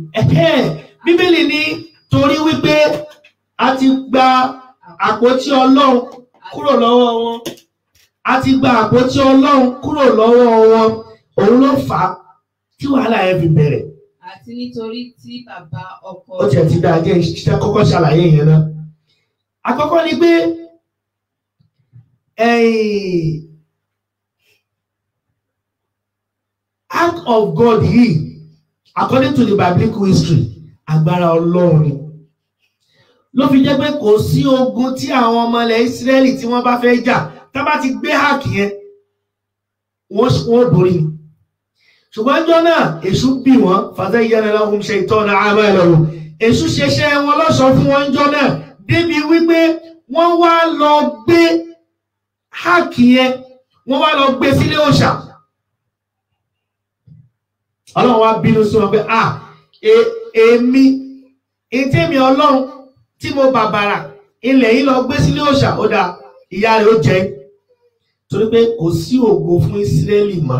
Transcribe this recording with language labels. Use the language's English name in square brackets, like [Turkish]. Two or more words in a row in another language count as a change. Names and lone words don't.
[Yoruba] Bíbélì ní torí wípé a ti gba àpótí Ọlọ́run kúrò lọ́wọ́ wọn. A ti gba àpótí Ọlọ́run kúrò lọ́wọ́ wọn. Òun ló fà á tí wàhálà yẹn fi bẹ̀rẹ̀. Àti nítorí tí bàbá ọkọ. Ó tiẹ̀ ti dáa jẹ́ iṣẹ́ kọ́kọ́ ṣàlàyé yẹn náà. Àkọ́kọ́ ni pé [English] act of God [Yoruba] yìí [English] according to the biblical history [Yoruba] agbára Ọlọ́run ni. Ló fi jẹ́ pé kò sí ogun tí àwọn ọmọ ilẹ̀ Ísírẹ́lì tí wọ́n bá fẹ́ jà tá bá ti gbé háàkì yẹn wọ́n borí ni. Ṣùgbọ́n ọjọ́ náà èṣù bí wọn [Arabic] فزين لهم الشيطان أعمالهم [Yoruba] èṣù ṣeṣẹ́ wọn lọ́ṣọ̀ọ́ fún wọn ọjọ́ náà débi wípé wọ́n wá lọ gbé háàkì yẹn wọ́n wá lọ gbé sílé òòṣà. Ọlọ́run wá bínú sí wọn pé èmi ìtẹ́mi Ọlọ́run tí mo bàbàrà ilẹ̀ yìí lọ gbé sílé òòṣà ó dá ìyá rẹ̀ ó jẹ́ torí pé kò sí ògo fún Ísírẹ́lì mọ́.